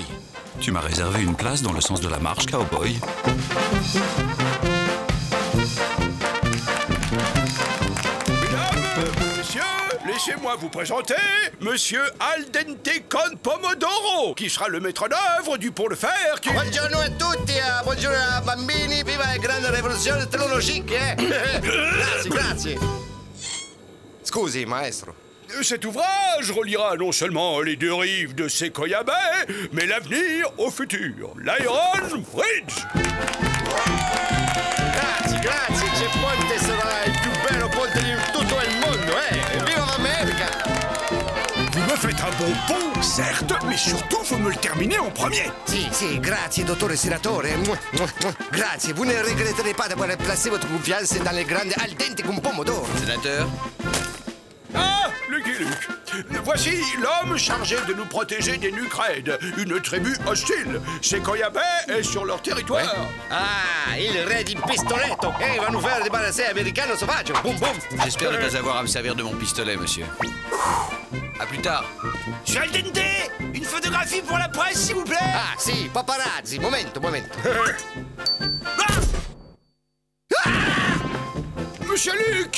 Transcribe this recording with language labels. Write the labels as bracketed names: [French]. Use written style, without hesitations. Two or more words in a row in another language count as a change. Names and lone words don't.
[French] Tu m'as réservé une place dans le sens de la marche, cowboy. Monsieur, laissez-moi vous présenter Monsieur Al Dente Con Pomodoro, qui sera le maître d'œuvre du pont de fer qui... [Italian] Buongiorno a tutti, buongiorno bambini, viva la grande rivoluzione tecnologique, Grazie, grazie. Scusi, maestro. [French] Cet ouvrage reliera non seulement les deux rives de Sequoia Bay, mais l'avenir au futur, l'Iron Bridge. [Italian] Grazie, grazie, ce ponte sarà il più bello ponte di tutto il mondo, Viva l'America! [French] Vous me faites un bon pont, certes, mais surtout vous me le terminez en premier. [Italian] Si, grazie, dottore senatore. [French] Grazie, vous ne regretterez pas d'avoir placé votre confiance dans les grandes Al Dente con Pomodoro. Sénateur? Ah, Lucky Luke. Voici l'homme chargé de nous protéger des Nucrèdes, une tribu hostile. Sequoia Bay est sur leur territoire. [Italian] Ah, il re di pistoletto. [French] Il va nous faire débarrasser américano sauvage. Boum, boum. J'espère ne pas avoir à me servir de mon pistolet, monsieur. À plus tard. Monsieur Al Dente, une photographie pour la presse, s'il vous plaît. [Italian] Ah, si, paparazzi. Momento. [French] Monsieur Luke.